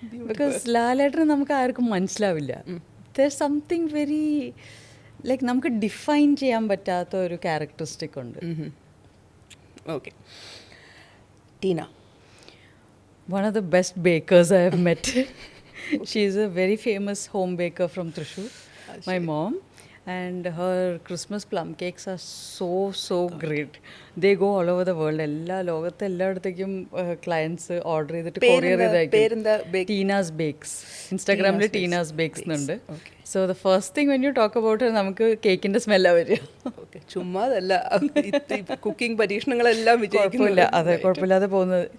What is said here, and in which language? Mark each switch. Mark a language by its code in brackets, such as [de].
[ml] Because ലാലേട്ടന് നമുക്ക് ആർക്കും മനസ്സിലാവില്ല. [en] there something very like [ml] നമുക്ക് ഡിഫൈൻ ചെയ്യാൻ പറ്റാത്ത ഒരു ക്യാരക്ടറിസ്റ്റിക് ഉണ്ട്. Okay. Tina. [en] One of the best bakers I have met. She is a very famous home baker from Thrissur, my mom. And her Christmas plum cakes are so great. They go all over the world. [ml] ലോകത്തെ എല്ലായിടത്തേക്കും clients order ചെയ്തിട്ട് courier ചെയ്തേക്കും. Teena's bakes. ഇൻസ്റ്റാഗ്രാമിൽ Teena's bakes എന്നുണ്ട്. [en] so the first thing when you talk about [ml] നമുക്ക് കേക്കിൻ്റെ സ്മെല്ലാണ് വരിക. ചുമ്മാതല്ല, കുക്കിംഗ് പരീക്ഷണങ്ങളെല്ലാം കുഴപ്പമില്ല, അതെ, കുഴപ്പമില്ലാതെ പോകുന്നത്.